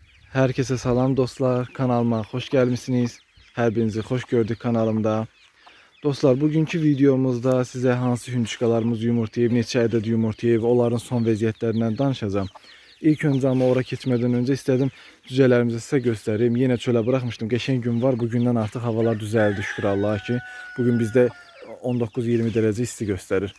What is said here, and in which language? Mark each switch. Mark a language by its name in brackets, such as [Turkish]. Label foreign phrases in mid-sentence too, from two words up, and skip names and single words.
[Turkish] Herkese salam dostlar, kanalıma hoş gelmişsiniz. Her birinizi hoş gördük kanalımda. [Azerbaijani] Dostlar, bugünkü videomuzda size hansı hündüşkalarımız yumurtlayıb, neçə ədəd yumurtlayıb, onların son vəziyyətlərindən danışacağım. İlk öncə ama ora keçmədən öncə istədim cücələrimizi sizə göstəreyim. Yenə çölə buraxmışdım, qəşəng gün var. Bugündən artıq havalar düzəldi, şükür Allaha ki. Bugün bizdə 19-20 dərəcə isti göstərir.